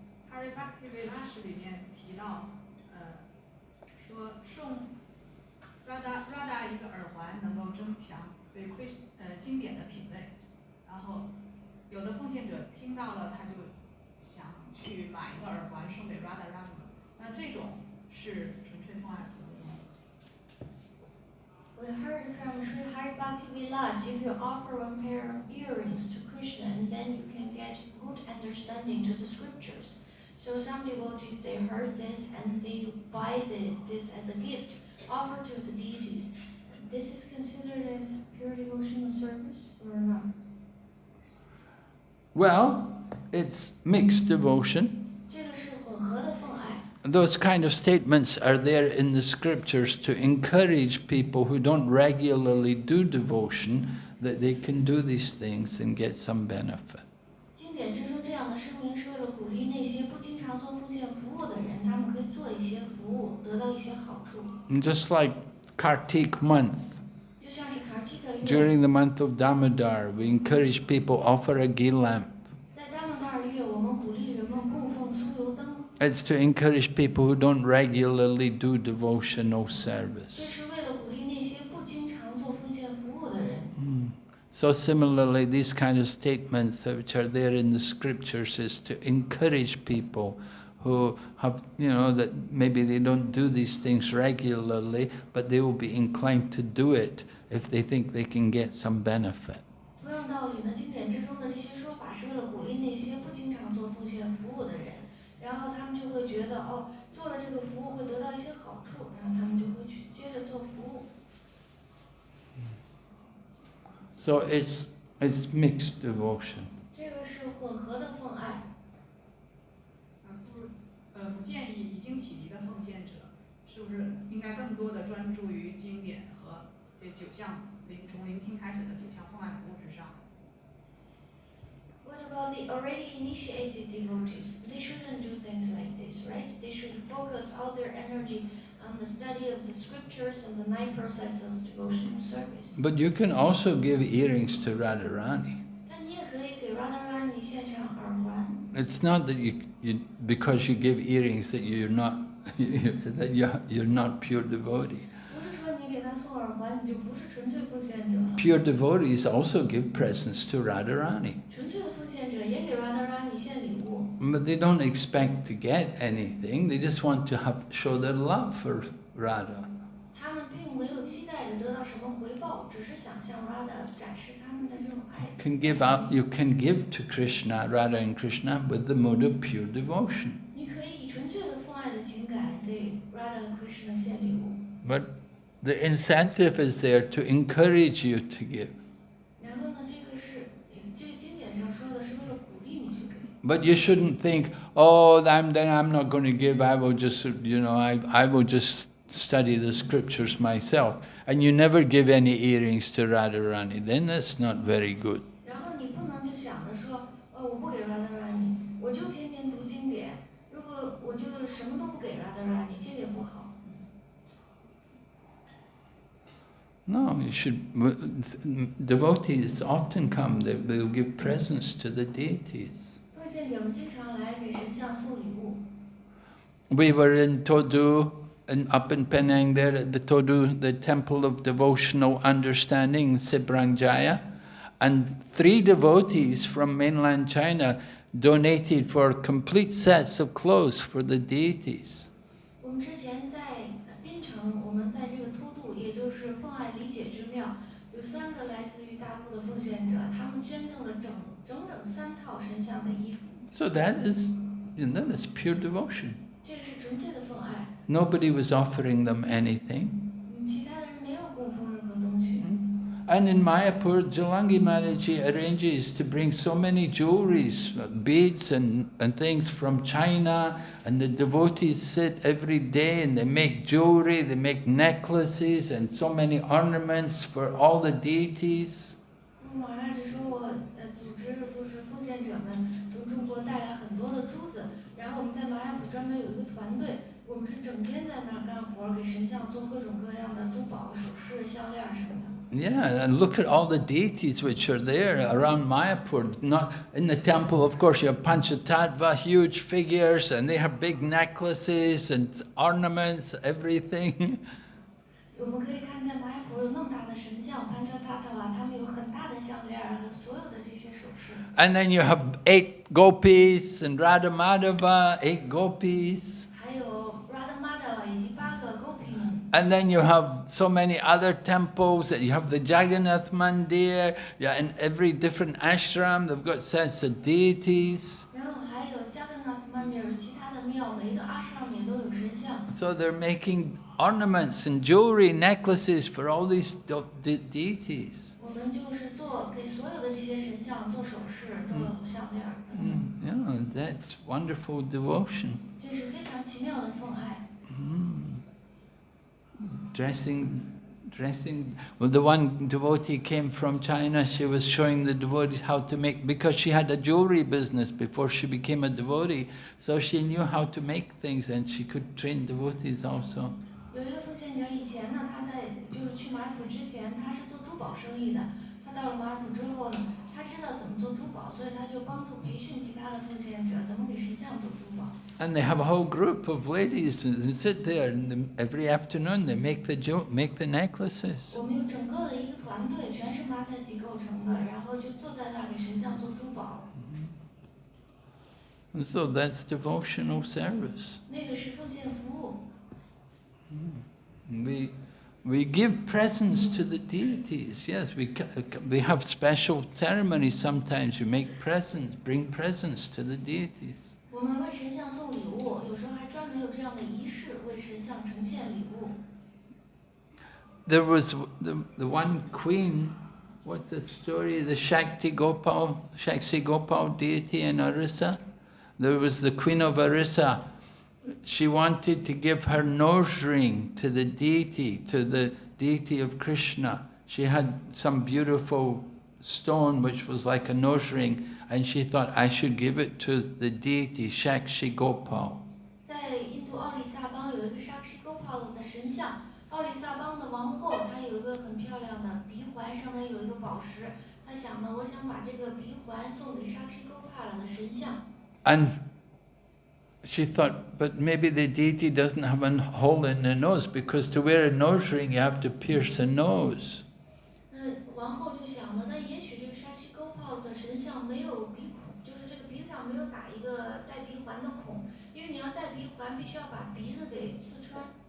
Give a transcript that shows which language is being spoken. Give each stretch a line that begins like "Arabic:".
Chinese: 哈瑞巴克蒂维拉史里面提到，说送Radha一个耳环能够增强对经典的品味，然后有的奉献者听到了，他就想去买一个耳环送给 Radha。那这种是纯粹奉爱服务吗？
English: We heard from Sri Hari Bhakti Vilas, if you offer one pair of earrings to Krishna, and then you can get good understanding to the scriptures. So some devotees, they heard this and they buy this as a gift, offer to the deities. This is considered as pure devotional service or not? Well, it's mixed devotion.
Chinese: 这个是混合的奉爱。
English: Those kind of statements are there in the scriptures to encourage people who don't regularly do devotion that they can do these things and get some benefit.
Chinese: 经典之中这样的声明是为了鼓励那些不经常做奉献服务的人，他们可以做一些服务，得到一些好处。
English: And just like Kartik month,
Chinese: 就像是 Kartika 月，
English: during the month of Damodar, we encourage people offer a ghee lamp.
Chinese: 在大曼达尔月，我们鼓励人们供奉酥油灯。
English: It's to encourage people who don't regularly do devotional
Chinese: 这
English: service.
Chinese: 是为了鼓励那些不经常做奉献服务的人。
English: So similarly, these kind of statements which are there in the scriptures is to encourage people who have, that maybe they don't do these things regularly, but they will be inclined to do it if they think they can get some benefit.
Chinese: 同样道理呢，经典之中的这些说法是为了鼓励那些不经常做奉献服务的人，然后他们就会觉得做了这个服务会得到一些好处，然后他们就会去接着做服务。
English: So it's mixed devotion.
Chinese: 这个是混合的奉爱。不建议已经启迪的奉献者，是不是应该更多的专注于经典和这九项从聆听开始的9项奉爱服务之上。
English: What about the already initiated devotees? They shouldn't do things like this, right? They should focus all their energy on the study of the scriptures and the 9 processes of devotional service. But you can also give earrings to Radharani.
Chinese: 但你也可以给 Radharani 献上耳环。
English: It's not that because you give earrings that you're not you're not pure devotee.
Chinese: 不是说你给他送耳环，你就不是纯粹奉献者了。
English: Pure devotees also give presents to Radharani.
Chinese: 纯粹的奉献者也给 Radharani 献礼物。
English: But they don't expect to get anything. They just want to show their love for Radha.
Chinese: 他们并没有期待着得到什么回报，只是想向 Radha 展示他们的这种爱。
English: You can give to Krishna, Radha and Krishna, with the mode of pure devotion.
Chinese: 你可以以纯粹的奉爱的情感给 Radha 和 Krishna 献礼物。
English: But the incentive is there to encourage you to give.
Chinese: 然后呢，这个经典上说的是为了鼓励你去给。
English: But you shouldn't think, oh, then I'm not going to give. I will just, I will just study the scriptures myself. And you never give any earrings to Radharani. Then that's not very good.
Chinese: 然后你不能就想着说，我不给 Radharani， 我就天天读经典。如果我就什么都不给 Radharani， 这个也不好。
English: No, you should. Devotees often come. They will give presents to the deities.
Chinese: 奉献者们经常来给神像送礼物。
English: We were in Todu, up in Penang there at the Todu, the Temple of Devotional Understanding, Sibrangjaya, and 3 devotees from mainland China donated for complete sets of clothes for the deities.
Chinese: 我们之前在槟城，我们在这个偷渡，也就是奉爱理解之庙，有3个来自于大陆的奉献者，他们捐赠了整3套神像的衣服。
English: So that is, that's pure devotion.
Chinese: 这个是纯粹的奉爱。
English: Nobody was offering them anything.
Chinese: 其他的人没有供奉任何东西。
English: And in Mayapur, Jalangi Maharaji arranges to bring so many jewelries, beads and things from China, and the devotees sit every day and they make jewelry, they make necklaces and so many ornaments for all the deities.
Chinese: 马上就说我组织就是奉献者们从中国带来很多的珠子，然后我们在麻亚普专门有一个团队，我们是整天在那儿干活，给神像做各种各样的珠宝、首饰、项链什么的。
English: Yeah, and look at all the deities which are there around Mayapur. Not in the temple, of course, you have Panchatattva, huge figures, and they have big necklaces and ornaments, everything.
Chinese: 我们可以看见麻亚普有那么大的神像，潘彻塔塔瓦，他们有很大的项链，还有所有的这些首饰。
English: And then you have 8 gopis and Radha Madhava, 8 gopis.
Chinese: 还有 Radha Madhava 以及8个 Gopi 们。
English: And then you have so many other temples. You have the Jagannath Mandir. Yeah, in every different ashram, they've got sets of deities.
Chinese: 然后还有 Jagannath Mandir 其他的庙，每一个 ashram 也都有神像。
English: So they're making ornaments and jewelry, necklaces for all these deities.
Chinese: 我们就是给所有的这些神像做首饰、做项链。
English: Yeah, that's wonderful devotion.
Chinese: 这是非常奇妙的奉爱。
English: Dressing. Well, the one devotee came from China. She was showing the devotees how to make, because she had a jewelry business before she became a devotee. So she knew how to make things, and she could train devotees also.
Chinese: 有一个奉献者以前呢，他就是去马普之前，他是做珠宝生意的。他到了马普之后呢，他知道怎么做珠宝，所以他就帮助培训其他的奉献者怎么给神像做珠宝。
English: And they have a whole group of ladies and sit there, and every afternoon they make the necklaces.
Chinese: 我们有整个的一个团队，全是马太吉构成的，然后就坐在那儿给神像做珠宝。
English: And so that's devotional service.
Chinese: 那个是奉献服务。
English: We give presents to the deities. Yes, we have special ceremonies sometimes. You make presents, bring presents to the deities.
Chinese: 我们为神像送礼物，有时候还专门有这样的仪式，为神像呈现礼物。
English: There was the one queen. What's the story? The Shakti Gopal deity in Orissa. There was the queen of Orissa. She wanted to give her nose ring to the deity deity of Krishna. She had some beautiful stone which was like a nose ring, and she thought, I should give it to the deity Shakshi Gopal.
Chinese: 在印度奥里萨邦有一个 Shakshi Gopal 的神像，奥里萨邦的王后，她有一个很漂亮的鼻环，上面有一个宝石。她想呢，我想把这个鼻环送给 Shakshi Gopal 的神像。
English: And she thought, but maybe the deity doesn't have a hole in the nose, because to wear a nose ring you have to pierce the nose.
Chinese: 王后就想了，那也许这个 Shakshi Gopal 的神像没有鼻孔，就是这个鼻子上没有打一个带鼻环的孔，因为你要戴鼻环，必须要把鼻子给刺穿。